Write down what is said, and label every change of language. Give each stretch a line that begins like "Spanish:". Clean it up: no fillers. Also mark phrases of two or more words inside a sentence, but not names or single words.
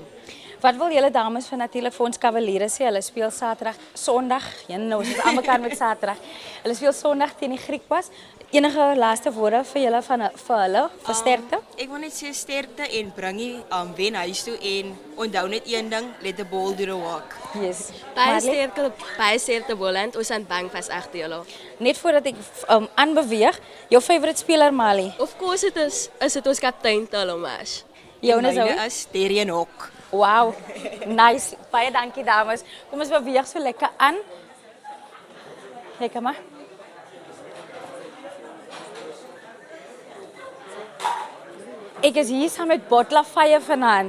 Afrikaans: Wat wil julle dames van natuurlik vir ons Cavaliere sê? Hulle speel Saterdag, Sondag. Nou ons is aan mekaar met Saterdag. Hulle speel Sondag teen die Griekwas. Enige laaste woorde vir julle vir hulle vir sterkte? Ek wil net sê sterkte en bring die wen huis toe en onthou net een ding,
English: let the ball do the walk. Yes.
Afrikaans: Baie sterkte Boland, ons aan bang vas agter julle. Net voordat ek aanbeweeg, jou favorite speler Mali?
English: Of course it is
Afrikaans: dit ons kaptein
English: Talo Mash.
Afrikaans: Joune Zoe? Myne is Terien Hok.
English: Wow, nice.
Afrikaans: Baie dankie dames. Kom ons beweeg so lekker aan. Lekker maar. Ek is hier saam met Botla Fire vanaand.